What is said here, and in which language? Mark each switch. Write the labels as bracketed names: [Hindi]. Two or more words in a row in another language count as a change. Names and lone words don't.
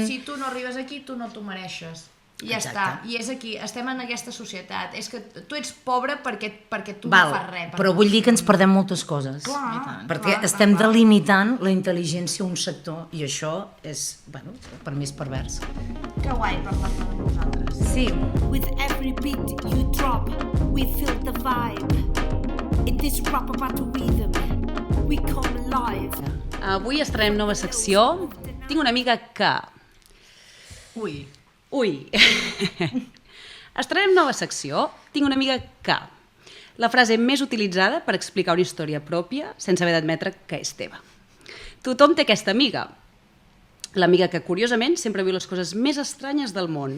[Catalan] Si tu no arribes aquí, tu no t'ho mereixes. I ja està, i és aquí, estem en aquesta societat. És que tu ets pobre perquè tu no fas res. Però vull dir que ens perdem moltes coses. Clar, perquè estem delimitant la intel·ligència a un sector i això és, bueno, per mi és pervers. Que guai parlar-ne amb nosaltres. Sí. [English] With every beat you drop, we feel the vibe. In this rap about the rhythm, we come alive. [Catalan] Avui estrenem nova secció. Tinc una amiga que... Ui. Estrenem nova secció. Tinc una amiga que... La frase més utilitzada per explicar una història pròpia sense haver d'admetre que és teva. Tothom té aquesta amiga. L'amiga que, curiosament, sempre viu les coses més estranyes del món.